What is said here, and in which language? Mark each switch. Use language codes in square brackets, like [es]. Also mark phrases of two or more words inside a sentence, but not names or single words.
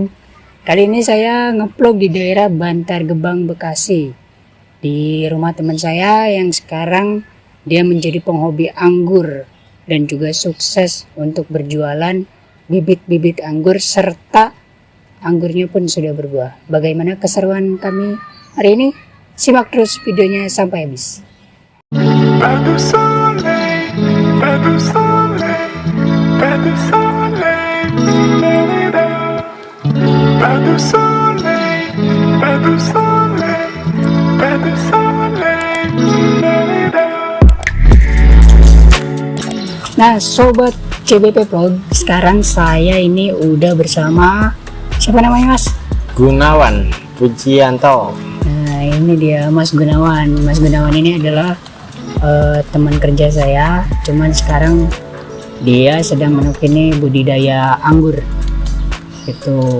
[id] Kali ini saya ngevlog di daerah Bantar Gebang, Bekasi, di rumah teman saya yang sekarang dia menjadi penghobi anggur dan juga sukses untuk berjualan bibit-bibit anggur serta anggurnya pun sudah berbuah. Bagaimana keseruan kami hari ini? Simak terus videonya sampai habis. [fr] Pas de soleil, pas de soleil, pas de soleil, la-la-la. Pas de soleil, pas de soleil, pas de soleil, la-la-la. [id] Nah, sobat CBP Vlog, sekarang saya ini udah bersama siapa namanya, Mas? Gunawan Pujianto. Nah, ini dia Mas Gunawan. Mas Gunawan ini adalah teman kerja saya, cuman sekarang dia sedang menekuni budidaya anggur itu.